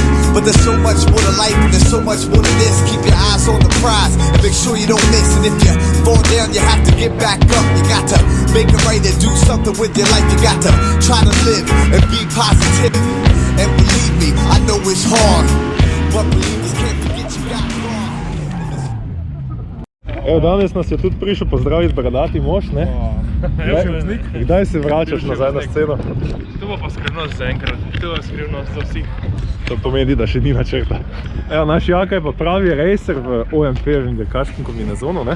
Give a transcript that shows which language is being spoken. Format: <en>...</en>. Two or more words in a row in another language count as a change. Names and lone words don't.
<en>But there's so much more to life and there's so much more to this. Keep your eyes on the prize and make sure you don't miss. And if you fall down, you have to get back up. You got to make it right and do something with your life. You got to try to live and be positive. And believe me, I know it's hard, but believers can't forget you got wrong.</en> <sl>Evo, danes nas je tudi prišel pozdraviti bradati mož, ne? Kdaj se vračaš nazaj na sceno? To bo pa skrivnost za enkrat, to je skrivnost za vsi. To pomeni, da še ni načrta. Evo, naš Jaka je pa pravi racer v OMP in dekaškem kombinezonu, ne?</sl>